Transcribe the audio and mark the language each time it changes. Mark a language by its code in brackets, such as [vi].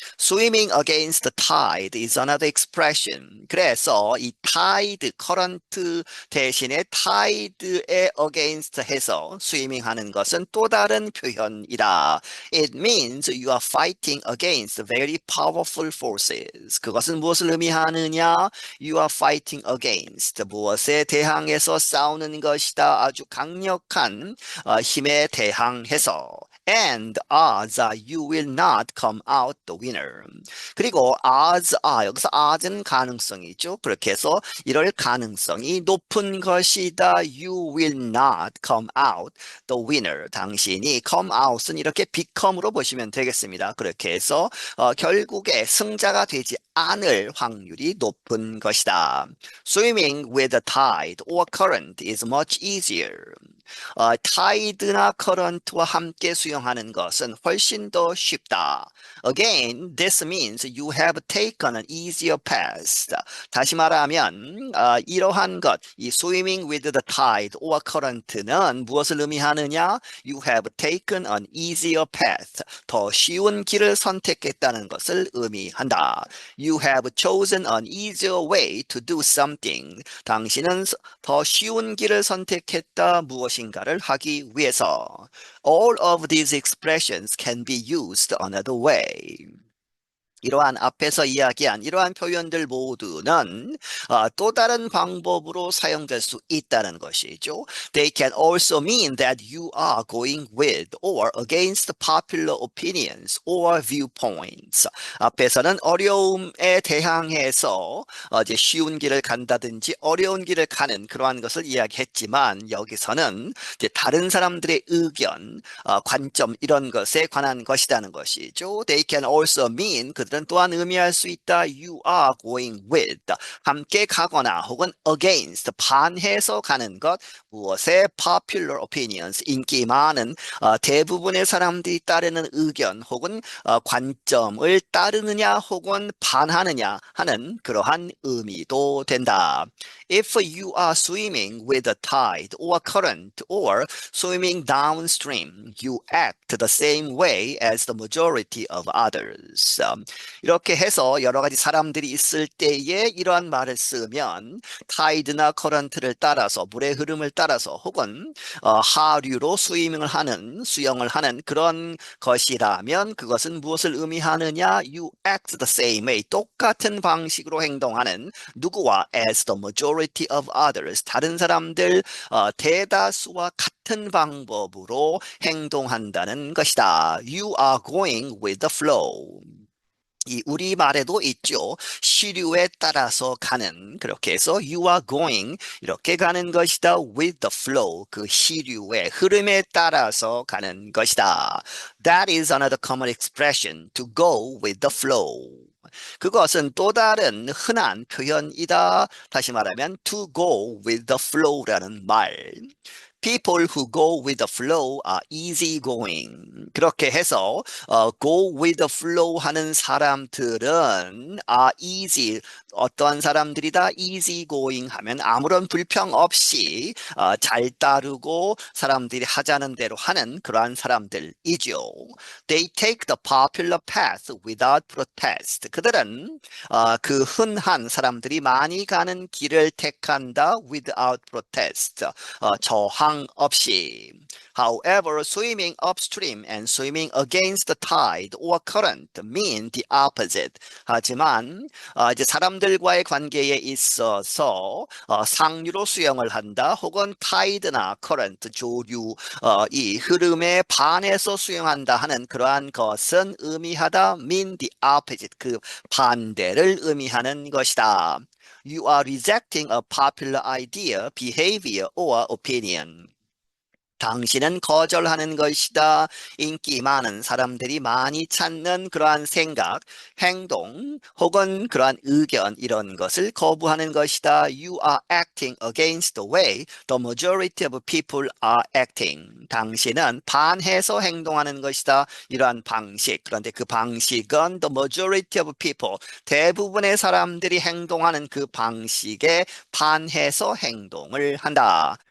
[en] Swimming against the tide is another expression. [ko] 그래서 이 tide, current 대신에 tide에 against 해서 swimming 하는 것은 또 다른 표현이다. [en] It means you are fighting against very powerful forces. [ko] 그것은 무엇을 의미하느냐? [en] You are fighting against [ko] 무엇에 대항해서 싸우는 것이다. 아주 강력한 힘에 대항해서. [en] And odds are you will not come out the winner. [ko] 그리고 odds are 여기서 odds는 가능성이죠. 그렇게 해서 이럴 가능성이 높은 것이다. [en] you will not come out the winner. [ko] 당신이 come out은 이렇게 become으로 보시면 되겠습니다. 그렇게 해서 결국에 승자가 되지 않을 확률이 높은 것이다. [en] Swimming with the tide or current is much easier. [ko] 타이드나 커런트와 함께 수영하는 것은 훨씬 더 쉽다. [en] Again, this means you have taken an easier path. [ko] 다시 말하면 이러한 것, 이 [en] swimming with the tide or current [ko] 는 무엇을 의미하느냐? [en] You have taken an easier path. [ko] 더 쉬운 길을 선택했다는 것을 의미한다. [en] You have chosen an easier way to do something. [ko] 당신은 더 쉬운 길을 선택했다 무엇인가를 하기 위해서. [en] All of these expressions can be used another way. [ko] 이러한 앞에서 이야기한 이러한 표현들 모두는 또 다른 방법으로 사용될 수 있다는 것이죠. [en] They can also mean that you are going with or against popular opinions or viewpoints. [ko] 앞에서는 어려움에 대항해서 이제 쉬운 길을 간다든지 어려운 길을 가는 그러한 것을 이야기했지만 여기서는 이제 다른 사람들의 의견, 관점 이런 것에 관한 것이라는 것이죠. [en] They can also mean [ko] 그들은 또한 의미할 수 있다. [en] You are going with. [ko] 함께 가거나 혹은 against. 반해서 가는 것. 무엇에 [en] popular opinions. [ko] 인기 많은 대부분의 사람들이 따르는 의견 혹은 관점을 따르느냐 혹은 반하느냐 하는 그러한 의미도 된다. [en] If you are swimming with a tide or current or swimming downstream, you act the same way as the majority of others. [ko] 이렇게 해서 여러 가지 사람들이 있을 때에 이러한 말을 쓰면 타이드나 커런트를 따라서 물의 흐름을 따라서 혹은 하류로 수영을 하는 그런 것이라면 그것은 무엇을 의미하느냐? [en] You act the same way. [ko] 똑같은 방식으로 행동하는 누구와 [en] as the majority of others. [ko] 다른 사람들 대다수와 같은 방법으로 행동한다는 것이다. [en] You are going with the flow. [ko] 이 우리말에도 있죠. 시류에 따라서 가는 그렇게 해서 [en] you are going [ko] 이렇게 가는 것이다. [en] with the flow [ko] 그 시류의 흐름에 따라서 가는 것이다. [en] That is another common expression to go with the flow. [ko] 그것은 또 다른 흔한 표현이다. 다시 말하면 [en] to go with the flow [ko] 라는 말. [en] People who go with the flow are easygoing. [ko] 그렇게 해서 go with the flow 하는 사람들은 [en] are easy. [ko] 어떠한 사람들이다? easygoing 하면 아무런 불평 없이 잘 따르고 사람들이 하자는 대로 하는 그러한 사람들이죠. [en] They take the popular path without protest. [ko] 그들은 그 흔한 사람들이 많이 가는 길을 택한다 [en] without protest. [ko] 저항 없이. [en] However, swimming upstream and swimming against the tide or current mean the opposite. [ko] 하지만 이제 사람들과의 관계에 있어서 상류로 수영을 한다 혹은 타이드나 커런트 조류 이 흐름에 반해서 수영한다 하는 그러한 것은 의미하다 [en] mean the opposite [ko] 그 반대를 의미하는 것이다. [en] You are rejecting a popular idea, behavior, or opinion. [ko] 당신은 거절하는 것이다. 인기 많은 사람들이 많이 찾는 그러한 생각, 행동, 혹은 그러한 의견 이런 것을 거부하는 것이다. [en] You are acting against the way the majority of people are acting. [ko] 당신은 반해서 행동하는 것이다. 이러한 방식. 그런데 그 방식은 [en] the majority of people, [ko] 대부분의 사람들이 행동하는 그 방식에 반해서 행동을 한다.